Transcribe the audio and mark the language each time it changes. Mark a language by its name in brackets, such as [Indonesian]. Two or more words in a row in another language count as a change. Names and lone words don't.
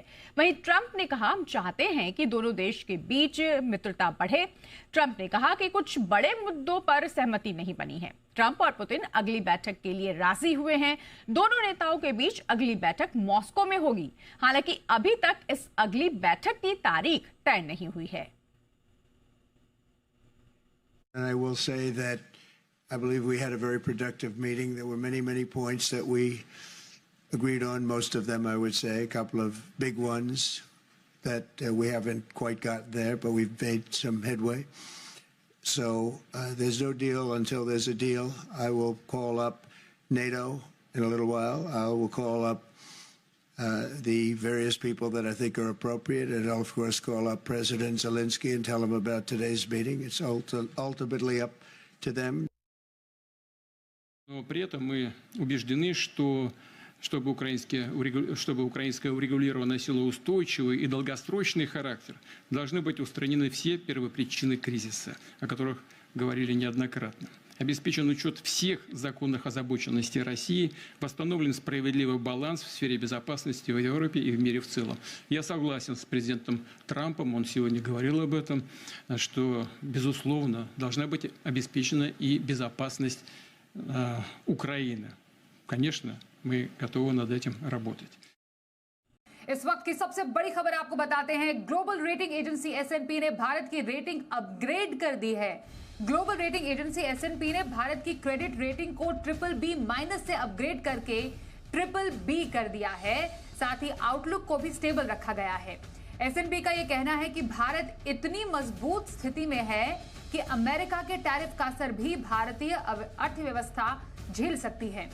[Hindi] वहीं ट्रंप ने कहा, हम चाहते हैं कि दोनों देश के बीच मित्रता बढ़े। ट्रंप ने कहा कि कुछ बड़े मुद्दों पर सहमति नहीं बनी है। ट्रंप और पुतिन अगली बैठक के लिए राजी हुए हैं। दोनों नेताओं के बीच अगली बैठक मॉस्को में होगी। हालांकि अभी तक इस अगली बैठक की तारीख तय नहीं हुई है। [English] And I will say that I believe we had a very productive meeting. There were many points that we agreed on. Most of them, I would say, a couple of big ones that we haven't quite got there, but we've made some headway. So there's no deal until there's a deal. I will call up NATO in a little while. I will call up the various people that I think are appropriate, and I'll of course call up President Zelensky and tell him about today's meeting. It's ultimately up to them. [Russian] Но при этом мы убеждены, что чтобы украинская урегулирована носила устойчивый и долгосрочный характер, должны быть устранены все первопричины кризиса, о которых говорили неоднократно. Обеспечен учет всех законных озабоченностей России, восстановлен справедливый баланс в сфере безопасности в Европе и в мире в целом. Я согласен с президентом Трампом, он сегодня говорил об этом, что, безусловно, должна быть обеспечена и безопасность Украины. Конечно, мы готовы над этим работать. [Hindi] इस वक्त की सबसे बड़ी खबर आपको बताते हैं। [English] global rating agency [Hindi] S&P ने भारत की [English] rating upgrade [Hindi] कर दी है। [English] global rating agency [Hindi] S&P ने भारत की [English] credit rating [Hindi] को BBB- से अपग्रेड करके BBB कर दिया है। साथ ही आउटलुक को भी स्टेबल रखा गया है। S&P का यह कहना है कि भारत इतनी मजबूत स्थिति में है कि अमेरिका के टैरिफ का असर भी भारतीय अर्थव्यवस्था झेल सकती है।